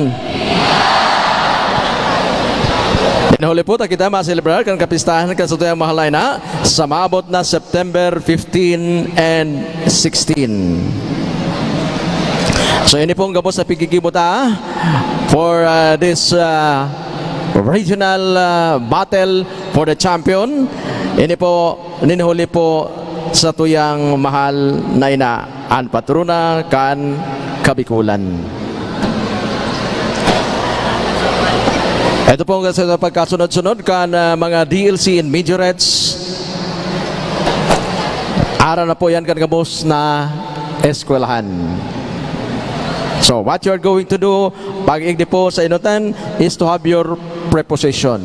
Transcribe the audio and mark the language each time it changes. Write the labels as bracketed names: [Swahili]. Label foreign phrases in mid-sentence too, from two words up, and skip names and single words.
[Bikol] Pinahuli po, kita ma-celebrar kan kapistahan kan sa tuyang mahalay na sa maabot na September 15 and 16. So ini pong gabos sa pigigibota [English] for this regional battle for the champion. [Bikol] Ini po, ninihuli po sa tuyang mahal na ina, ang patrona kan Kabikulan. Ito po sa pagkasunod-sunod kan mga DLC [English] and majorettes. [Bikol] Araw na po yan kan gabos na eskwelahan. [English] So what you are going to do [Bikol] pag-igdi po sa inutan [English] is to have your preposition.